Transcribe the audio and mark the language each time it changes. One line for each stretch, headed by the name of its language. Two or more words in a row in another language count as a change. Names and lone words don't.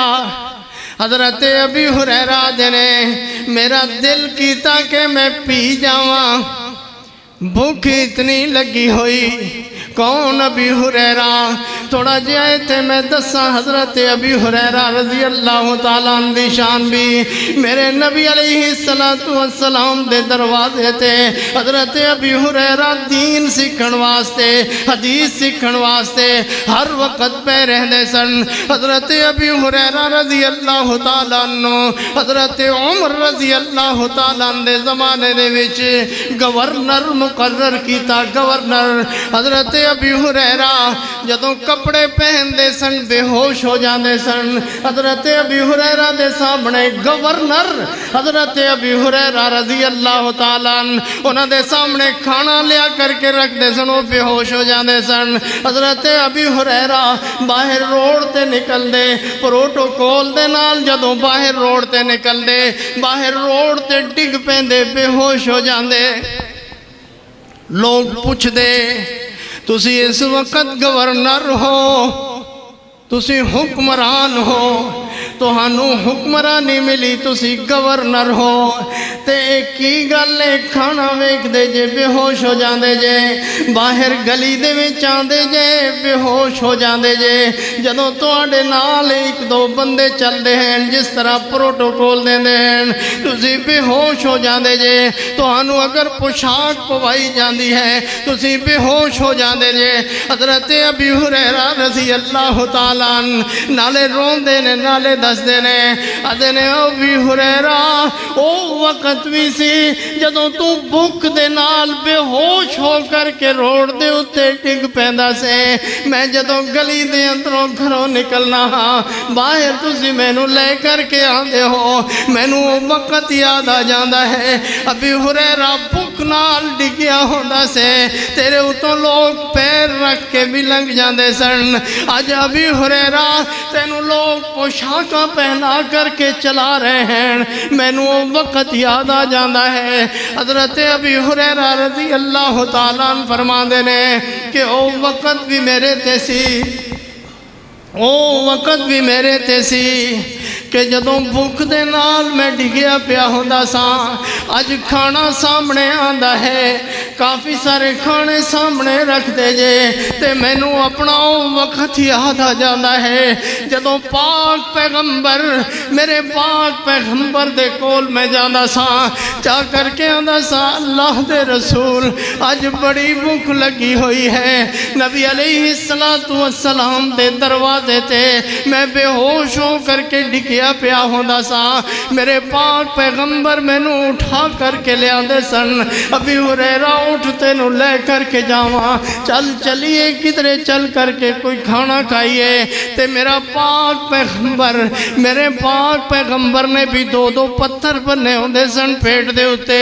Punjabi: حضرت ابی ہریرہ نے میرا دل کیتا کہ میں پی جاواں، بھوک اتنی لگی ہوئی۔ کون ابی ہریرہ؟ تھوڑا جائے تھے میں دساں حضرت ابی ہریرہ
Arabic: رضی اللہ تعالیٰ عنہ
Punjabi: دی شان بھی میرے نبی
Arabic: علیہ السلام
Punjabi: دے دروازے تھے۔ حضرت ابی ہریرہ دین سکھن واسطے، حدیث سکھن واسطے ہر وقت پہ رہنے سن۔ حضرت ابی ہریرہ
Arabic: رضی اللہ تعالیٰ عنہ
Punjabi: حضرت عمر
Arabic: رضی اللہ تعالیٰ عنہ
Punjabi: دے زمانے دے وچ گورنر مقرر کیتا، گورنر۔ حضرت ابی ہریرہ جدوں کپڑے پہن دے سن بے ہوش ہو جاندے سن۔ حضرت ابی ہریرہ دے سامنے گورنر حضرت ابی ہریرہ
Arabic: رضی اللہ تعالیٰ عنہ
Punjabi: انہاں دے سامنے کھانا لیا کر کے رکھ دے سن، وہ بے ہوش ہو جاندے سن۔ حضرت ابی ہریرہ باہر روڈ تے نکل دے، پروٹوکول دے نال جدوں باہر روڈ تے نکل دے، باہر روڈ تے ڈگ پیندے بے ہوش ہو جاندے۔ لوگ پوچھ دے تسی اس وقت گورنر ہو، تسی حکمران ہو، تہانوں حکمرانی ملی تسی گورنر ہو، تے کی گل کھانا ویکھ دے جے بے ہوش ہو جاندے جے، باہر گلی دے وچ آندے جے بے ہوش ہو جاندے جے۔ جدوں تواڈے نال ایک دو بندے چل دے ہیں جس طرح پروٹوکول دیندے ہیں، تسی بے ہوش ہو جاندے جے۔ تہانوں اگر پوشاک پوائی جاندی ہے تسی بے ہوش ہو جاندے جے۔ حضرت ابی ہریرہ
Arabic: رضی اللہ تعالیٰ عنہ
Punjabi: نالے روندے نے، نالے دسدے نے، آدھے نے ابی ہریرہ او وقت بھی سی جدوں تو بھوک دے نال بے ہوش ہو کر کے روڈ دے اتے ڈگ پیندا سے۔ میں جدوں گلی دے اندروں گھروں نکلنا ہاں، باہر تسی مینوں لے کر کے آندے ہو، مینوں او وقت یاد آ جاندا ہے ابی ہریرہ بھوک نال ڈگیا ہوندا سے، تیرے اتوں لوگ پیر رکھ کے بھی لنگ جاندے سن۔ اج ابی ہریرہ تینوں لوگ پوشاکاں پہنا کر کے چلا رہے ہیں، مینوں وہ وقت یاد آ جاندہ ہے۔ حضرت ابی ہریرہ
Arabic: رضی اللہ تعالیٰ عنہ
Punjabi: فرماندے نے کہ او وقت بھی میرے تے سی، او وقت بھی میرے تے سی کہ جدوں بھوک دے نال میں ڈگیا پیا ہوندا ساں۔ اج کھانا سامنے آندا ہے، کافی سارے کھانے سامنے رکھ دے جے، تے مینوں اپنا وقت یاد آ جاندا ہے جدوں پاک پیغمبر میرے پاک پیغمبر دے کول میں جاندا ساں، جا کر کے آندا ساں اللہ دے رسول اج بڑی بھوک لگی ہوئی ہے۔ نبی
Arabic: علیہ السلام
Punjabi: دے دروازے تے میں بے ہوش ہو کر کے ڈگیا پیا ہوندا سا، میرے پاک پیغمبر مینوں اٹھا کر کے لے آندے سن۔ ابی ہریرہ اٹھ تینوں لے کر کے جاواں، چل چلیے کدھرے چل کر کے کوئی کھانا کھائیے۔ تے میرا پاک پیغمبر، میرے پاک پیغمبر نے بھی دو دو پتھر بنے ہوندے سن پیٹ دے اتے۔